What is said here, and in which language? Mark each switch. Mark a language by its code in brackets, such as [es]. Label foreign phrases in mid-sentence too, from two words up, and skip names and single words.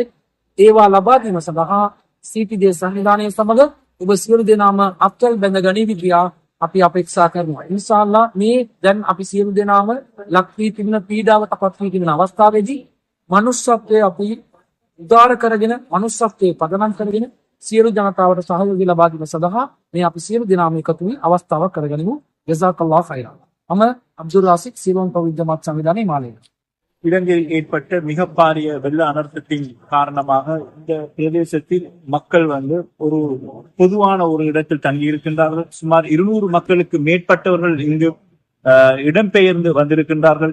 [si] ඒවා ලබා දීම සඳහා සීටි සංවිධානයේ සමග ඔබ සියලු දෙනාම අත්වල බැඳ ගනිවි කියා අපි අපේක්ෂා කරනවා. ඉන්ෂාල්ලා මේ දැන් අපි සියලු දෙනාම ලක් වී තිබෙන පීඩාවට පත් වී තිබෙන අවස්ථාවේදී මනුෂ්‍යත්වයේ අපි උදාර කරගෙන මනුෂ්‍යත්වයේ පදනම් කරගෙන සියලු ජනතාවට සහයෝගය ලබා දීම සඳහා මේ අපි සියලු දෙනාම එකතු වී අවස්ථාවක් කරගනිමු. [ar] جزاك الله خيرا. [ta] நம்ம அப்துல் ராசிக் சிலோன் பகுதி ஜமாத் சமிதானே மாலையில் இலங்கையில் ஏற்பட்ட மிக பாரிய வெள்ள அனர்த்தத்தின் காரணமாக இந்த பிரதேசத்தில் மக்கள் ஒரு பொதுவான ஒரு இடத்தில் தங்கி இருக்கின்றார்கள். சுமார் 200 மக்களுக்கு மேற்பட்டவர்கள் இங்கு இடம்பெயர்ந்து வந்திருக்கின்றார்கள்.